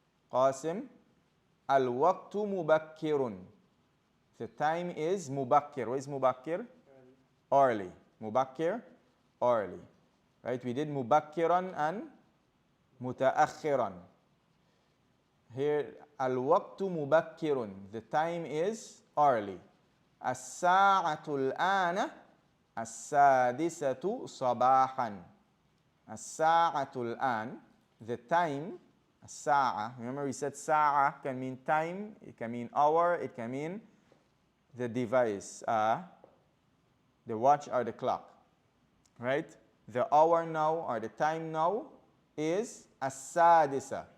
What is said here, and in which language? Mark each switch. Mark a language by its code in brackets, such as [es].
[ar] Qasim, الوقت مبكر. [en] The time is مبكر. What is مبكر? Early. مبكر, early. Right? We did مبكرا and متأخرا. [ar] Here, الوقت مبكر. [en] The time is early. [ar] الساعة الآن السادسة صباحا. الساعة الآن. [en] The time, الساعة. Remember we said ساعة can mean time, it can mean hour, it can mean the device, the watch or the clock. Right? The hour now or the time now is السادسة.